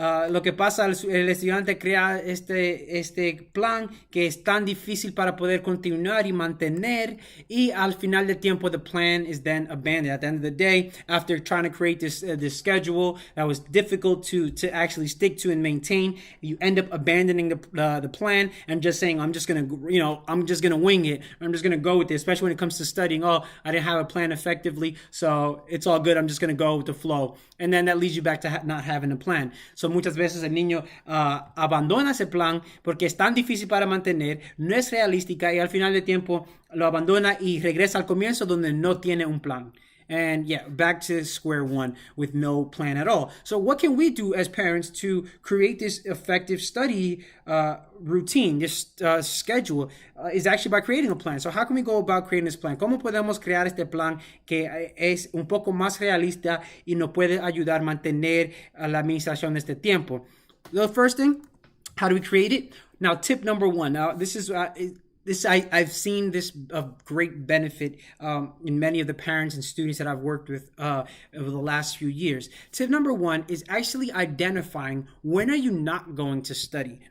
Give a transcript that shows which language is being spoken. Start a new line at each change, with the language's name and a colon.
Spanish: Lo que pasa, el estudiante crea este plan que es tan difícil para poder continuar y mantener, y al final del tiempo
English: the plan is then abandoned. At the end of the day, after trying to create this schedule that was difficult to actually stick to and maintain, you end up abandoning the plan and just saying, I'm just gonna wing it. I'm just gonna go with it, especially when it comes to studying. I didn't have a plan effectively, so it's all good. I'm just gonna go with the flow, and then that leads you back to not having a plan.
Spanish: So muchas veces el niño abandona ese plan porque es tan difícil para mantener, no es realística, y al final del tiempo lo abandona y regresa al comienzo donde no tiene un plan.
English: And back to square one with no plan at all. So what can we do as parents to create this effective study routine, this schedule, is actually by creating a plan. So how can we go about creating this plan?
Spanish: ¿Cómo podemos crear este plan que es un poco más realista y nos puede ayudar a mantener la administración de este tiempo?
English: The first thing, how do we create it? Now, tip number 1. Now, this is... I've seen this of great benefit in many of the parents and students that I've worked with over the last few years. Tip number 1 is actually identifying when are you not going to study.